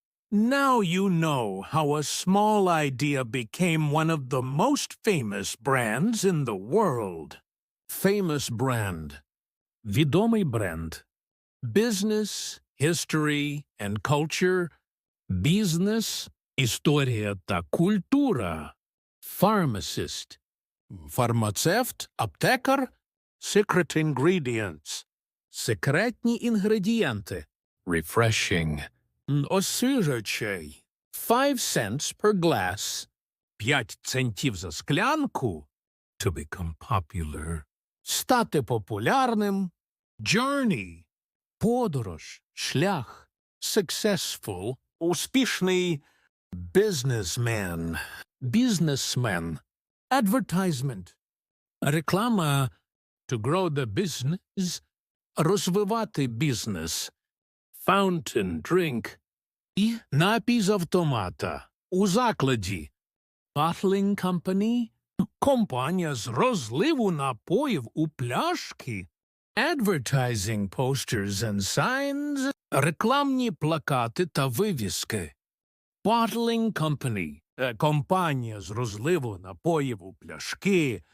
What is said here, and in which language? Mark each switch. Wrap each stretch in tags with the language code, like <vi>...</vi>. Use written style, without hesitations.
<en>Now you know how a small idea became one of the most famous brands in the world. Famous brand.</en> <uk>Відомий бренд.</uk> <en>Business, history, and culture.</en> <uk>Business, історія та культура. Pharmacist. Фармацевт, аптекар.</uk> <en>Secret ingredients.</en> <uk>Секретні інгредієнти.</uk> <en>Refreshing. Освіжачий. 5 cents per glass.</en> <uk>5 центів за склянку.</uk> <en>To become popular.</en> <uk>Стати популярним. Journey. Подорож, шлях. Successful.</uk> <en>Успішний. Businessman. Businessman. Advertisement. Реклама. To grow the business.</en> <uk>Розвивати бізнес.</uk> <en>Fountain drink.</en> <uk>І напій з автомата. У закладі.</uk> <en>Bottling company.</en> <uk>Компанія з розливу напоїв у пляшки.</uk> <en>Advertising posters and signs.</en> <uk>Рекламні плакати та вивіски.</uk> <en>Bottling company.</en> <uk>Компанія з розливу напоїв у пляшки.</uk>